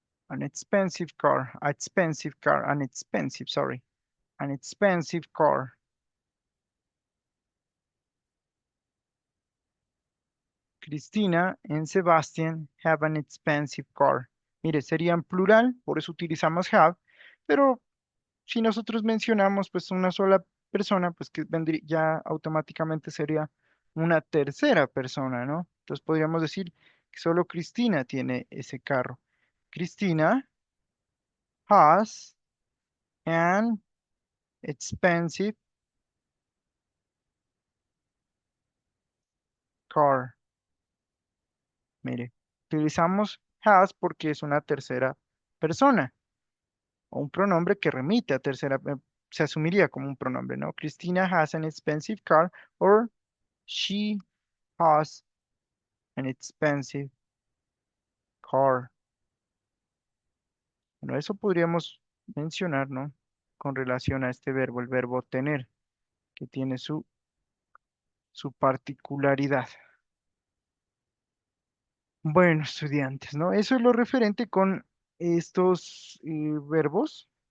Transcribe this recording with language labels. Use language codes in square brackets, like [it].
[en] An expensive car, an expensive, sorry, an expensive car. Cristina and Sebastian have an expensive car. [es] Mire, sería en plural, por eso utilizamos have, pero si nosotros mencionamos pues una sola persona, pues que vendría, ya automáticamente sería una tercera persona, ¿no? Entonces podríamos decir que solo Cristina tiene ese carro. [en] Cristina has an expensive car. [es] Mire, utilizamos has porque es una tercera persona o un pronombre que remite a tercera, se asumiría como un pronombre, ¿no? [en] Cristina has an expensive car or she has an expensive car. [es] Bueno, eso podríamos mencionar, ¿no? Con relación a este verbo, el verbo tener, que tiene su particularidad. Bueno, estudiantes, ¿no? Eso es lo referente con estos verbos.